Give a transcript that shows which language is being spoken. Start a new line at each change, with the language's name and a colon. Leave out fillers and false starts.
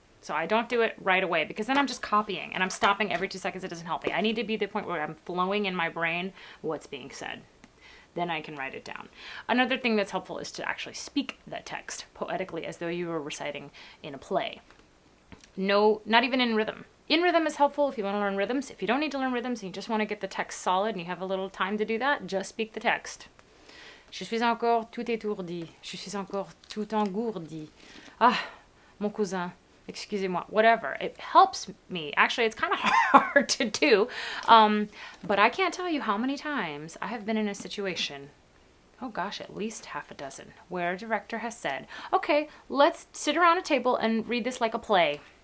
English: So I don't do it right away, because then I'm just copying and I'm stopping every 2 seconds. It doesn't help me. I need to be at the point where I'm flowing in my brain what's being said. Then I can write it down. Another thing that's helpful is to actually speak that text poetically as though you were reciting in a play. No, not even in rhythm. In rhythm is helpful if you want to learn rhythms. If you don't need to learn rhythms and you just want to get the text solid and you have a little time to do that, just speak the text.
French: Je suis encore tout étourdi. Je suis encore tout engourdi. Ah, mon cousin. Excusez-moi.
English: Whatever. It helps me. Actually, it's kind of hard to do. But I can't tell you how many times I have been in a situation, oh gosh, at least half a dozen, where a director has said, okay, let's sit around a table and read this like a play.